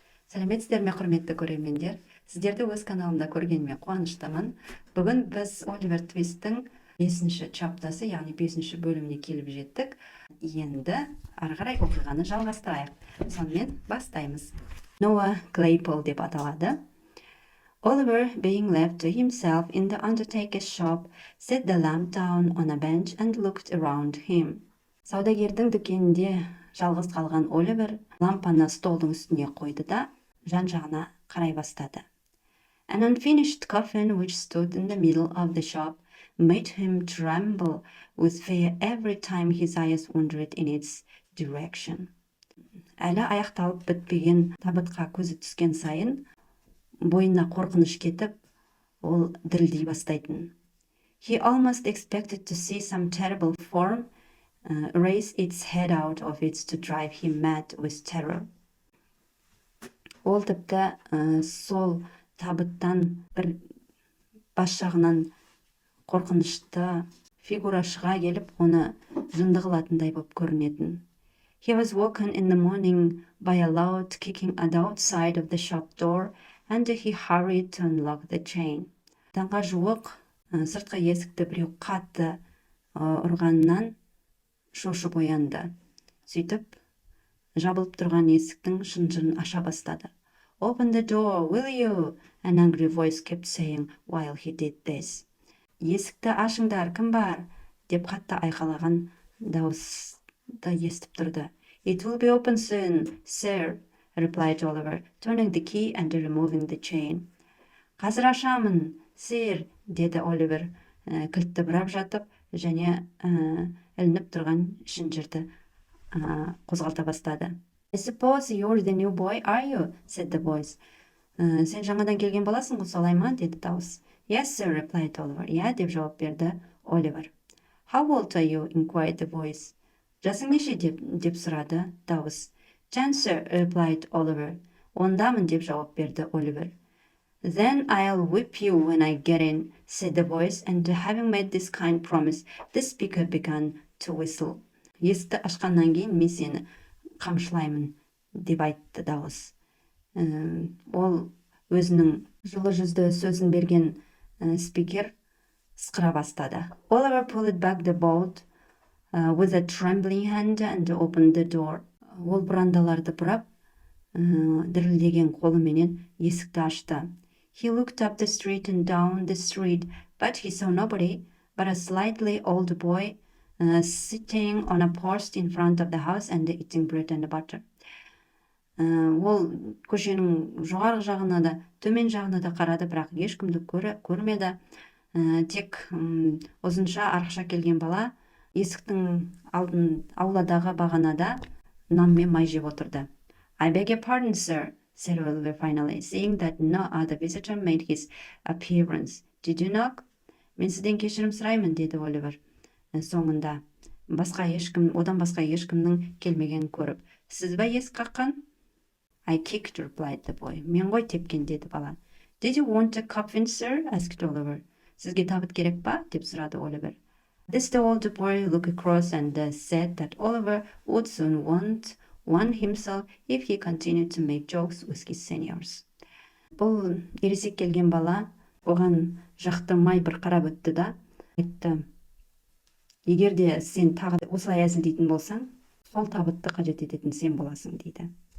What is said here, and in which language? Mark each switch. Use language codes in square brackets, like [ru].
[kk] Салеметсізбе, құрметті көрермендер. Сіздерді өз каналымда көргеніме қуаныштымын. Бүгін біз ОЛИВЕР ТВИСТтің 5-ші чаптасы, яғни 5-ші бөліміне келіп жеттік. Енді ары қарай оқиғаны жалғастырайық. Сонымен бастаймыз. Ноа Клейпол деп аталады. [en] Oliver, being left to himself in the undertaker's shop, set the lamp down on a bench and looked around him. [kk] Саудагердің дүкенінде жалғыз қалған Оливер лампаны столдың үстіне қойды да жан-жағына қарай бастады. [en] An unfinished coffin which stood in the middle of the shop made him tremble with fear every time his eyes wandered in its direction. [kk] Әлі аяқталып бітпеген табытқа көзі түскен сайын бойына қорқыныш кетіп, ол дірілдей бастайтын. [en] He almost expected to see some terrible form raise its head out of it to drive him mad with terror. [kk] Ол тіпті сол табыттан бір бас жағынан қорқынышты фигура шыға келіп, оны жынды қылатындай болып көрінетін. [en] He was woken in the morning by a loud kicking at the outside of the shop door, and he hurried to unlock the chain. [kk] Таңға жуық сыртқы есікті біреу қатты ұрғаннан шошып оянды. Сөйтіп, жабылып тұрған есіктің шынжырын аша бастады. [en] Open the door, will you? An angry voice kept saying while he did this. [kk] Есікті ашыңдар, кім бар? Деп қатты айқайлаған дауысты естіп тұрды. [en] It will be open soon, sir, replied Oliver, turning the key and removing the chain. [kk] Қазір ашамын, сэр, деді Оливер, кілтті бұрап жатып, және ілініп тұрған шынжырды қозғалта бастады. [en] I suppose you're the new boy, are you? Said the voice. [kk] Сен жаңадан келген боласың ғой, солай ма? Деді дауыс. [en] Yes, sir, replied Oliver. [kk] Yeah, деп жауап берді Оливер. [en] How old are you? Inquired the voice. [kk] Жасың неше? деп сұрады дауыс. [en] 10, sir, replied Oliver. [kk] Ондамын, деп жауап берді Оливер. [en] Then I'll whip you when I get in, said the voice, and having made this kind promise, the speaker began to whistle. [kk] Есікті ашқаннан кейін мен сені қамшылаймын, деп айтты дауыс. Ол өзінің жылы жүзді сөзін берген спикер сықыра бастады. [en] Oliver pulled back the bolt with a trembling hand and opened the door. [kk] Ол бұрандаларды бұрап, дірілдеген қолыменен есікті ашты. [en] He looked up the street and down the street, but he saw nobody but a slightly old boy sitting on a post in front of the house and eating bread and butter. [kk] Ол көшенің жоғарғы жағына да, төмен жағына да қарады, бірақ ешкімді көрмеді. Тек ұзынша арықша келген бала есіктің ауладағы бағанада нан мен май жеп отырды. [en] I beg your pardon, sir, said Oliver finally, seeing that no other visitor made his appearance. Did you knock? [kk] Мен сізден кешірім сұраймын, деді Оливер. Соңында одан басқа ешкімнің келмеген көріп. Сіз бе есік қаққан? [en] I kicked, replied the boy. [kk] Мен ғой тепкен, деді бала. [en] Did you want a coffin, sir? Asked Oliver. [kk] Сізге табыт керек па? Деп сұрады Оливер. [en] This the old boy looked across and said that Oliver would soon want one himself if he continued to make jokes with his seniors. [kk] Бұл ересек келген бала оған жақтырмай бір қарап өтті да айтты: егер де сен тағы осылай әзілдейтін болсаң, сол табытты қажет ететін сен боласың, дейді.